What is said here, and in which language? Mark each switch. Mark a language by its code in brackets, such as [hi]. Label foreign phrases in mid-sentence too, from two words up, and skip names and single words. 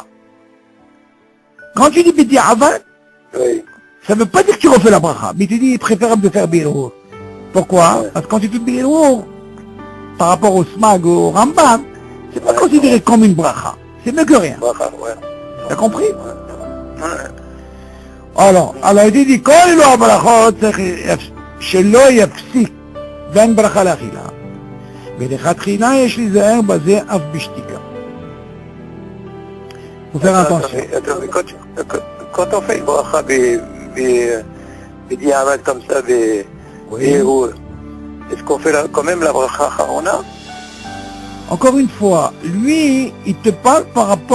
[fr] Quand tu dis B'di Avad, ça ne veut pas dire que tu refais la Bracha, mais il te dit, il est préférable de faire Biro. Pourquoi? Parce que quand tu fais Biro, par rapport au Smag ou au Rambam, c'est pas considéré comme une bracha. C'est mieux que rien. T'as compris? Alors, il dit, quand il a brachot, [he] שלא יפסיק בין ברכה לאכילה. ולכתחילה יש להיזהר בזה אף בשתיקה. [fr] Faut faire attention. Quand on fait une bracha b'diavad comme ça, est-ce qu'on fait quand même la [he] ברכה אחרונה? [fr] Encore une fois, lui, il te parle par rapport...